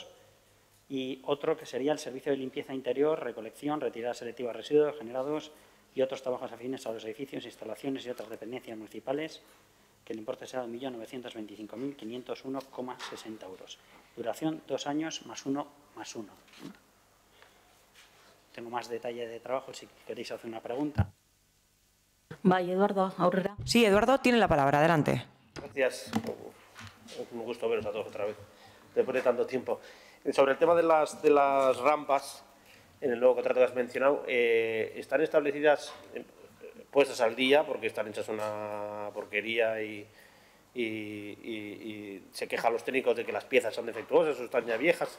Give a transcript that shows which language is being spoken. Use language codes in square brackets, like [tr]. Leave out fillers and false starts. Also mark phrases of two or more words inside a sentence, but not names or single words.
[es] Y otro que sería el servicio de limpieza interior, recolección, retirada selectiva de residuos generados y otros trabajos afines a los edificios, instalaciones y otras dependencias municipales, que el importe será de 1.925.501,60 euros. Duración 2 años más 1 más 1. Tengo más detalle de trabajo si queréis hacer una pregunta. [eu] Bai, Eduardo, aurrera. [es] Sí, Eduardo tiene la palabra. Adelante. Gracias. Es un gusto veros a todos otra vez, después de tanto tiempo. Sobre el tema de las rampas, en el nuevo contrato que has mencionado, ¿están establecidas, puestas al día, porque están hechas una porquería y se quejan los técnicos de que las piezas son defectuosas o están ya viejas?